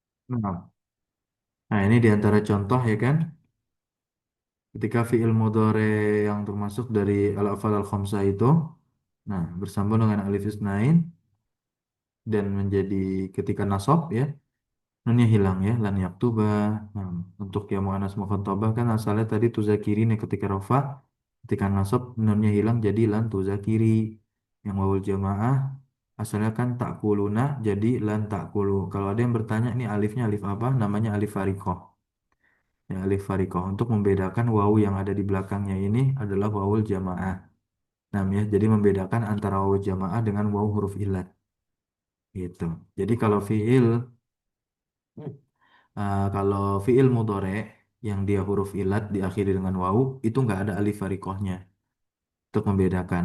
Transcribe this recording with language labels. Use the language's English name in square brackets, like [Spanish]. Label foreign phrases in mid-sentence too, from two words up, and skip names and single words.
[Indonesian] Nah, nah ini di antara contoh ya kan, ketika [Arabic] فعل مضارع [Indonesian] yang termasuk dari [Arabic] الأفعال الخمسة [Indonesian] itu, nah bersambung dengan [Arabic] ألف الاثنين [Indonesian] dan menjadi ketika nasab ya, nunnya hilang ya, [Arabic] لن يكتبا. [Indonesian] Nah, untuk yang [Arabic] مؤنثة مخاطبة [Indonesian] kan asalnya tadi tuzakirin ya ketika rafa, ketika nasab nunnya hilang jadi [Arabic] لن تذاكري. [Indonesian] Yang [Arabic] واو الجماعة [Indonesian] asalnya kan takuluna jadi [Arabic] لن تأكلوا. [Indonesian] Kalau ada yang bertanya ini alifnya alif apa? Namanya [Arabic] ألف فارقة. [Indonesian] Ya, [Arabic] ألف فارقة [Indonesian] untuk membedakan wawu yang ada di belakangnya ini adalah [Arabic] واو الجماعة. [Indonesian] Nah, ya, jadi membedakan antara [Arabic] واو جماعة [Indonesian] dengan wawu [Arabic] حرف علة [Indonesian] gitu. Jadi kalau [Arabic] فعل مضارع [Indonesian] yang dia [Arabic] حرف علة [Indonesian] diakhiri dengan wawu itu nggak ada alif farikohnya untuk membedakan.